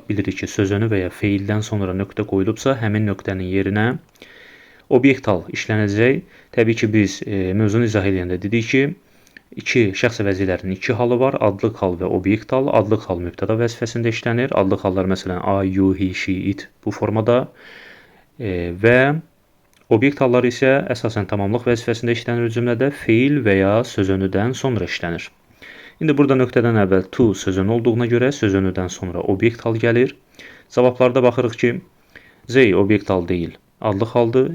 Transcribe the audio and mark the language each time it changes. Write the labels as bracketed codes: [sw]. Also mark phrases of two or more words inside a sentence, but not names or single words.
[az] Bilirik ki, sözünü və ya feildən sonra nöqtə qoyulubsa, həmin nöqtənin yerinə obyektal işlənəcək. Təbii ki, biz mövzunu izah edəndə dedik ki, İki şəxs əvəziklərinin iki halı var, adlıq hal və obyekt hal. Adlıq hal mübtəda vəzifəsində işlənir. Adlıq hallar məsələn [en] I, you, he, she, it [az] bu formada və obyekt hallar isə əsasən tamamlıq vəzifəsində işlənir cümlədə feil və ya sözünüdən sonra işlənir. İndi burada nöqtədən əvvəl to sözünü olduğuna görə sözünüdən sonra obyekt hal gəlir. Cavablarda baxırıq ki, Z obyekt hal deyil, adlıq haldır.